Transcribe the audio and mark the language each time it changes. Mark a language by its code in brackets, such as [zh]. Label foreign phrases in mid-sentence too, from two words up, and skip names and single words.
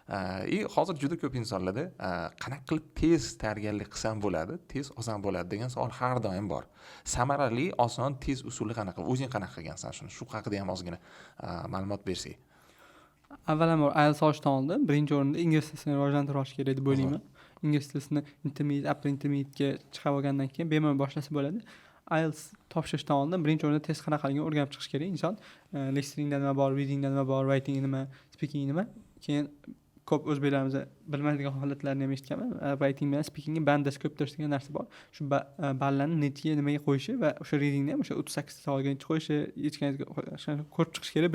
[uz] Hozir juda ko'p insonlarda qanaqa qilib tez tayyorgarlik qilsam bo'ladi, tez oson bo'ladi degan savol har doim bor. Samarali, oson, tez usuli qanaqa? O'zing qanaqa qilgansan shuni? Shu haqida ham ozgina ma'lumot bersak. Avvalambor IELTS olishdan oldin birinchi o'rinda ingliz tilini rivojlantirish olish kerak deb o'ylayman. Ingliz tilini intermediate, [en] upper intermediate [uz] ga chiqib olgandan keyin bemalol boshlasa bo'ladi. IELTS topshirishdan oldin birinchi o'rinda test qanaqaligini o'rganib chiqish kerak inson. Listeningda nima bor, readingda nima bor, writing nima, speaking nima. Keyin ko'p o'zbeklarimiz bilmaydigan holatlarni ham eshitganman. Writing bilan speakingga bandasi ko'ptirish degan narsa bor. Shu ballarni netiga nimaga qo'yishi va o'sha readingni ham o'sha 38 ta savolga qo'yishi, yechganingizga ko'rib chiqish kerak.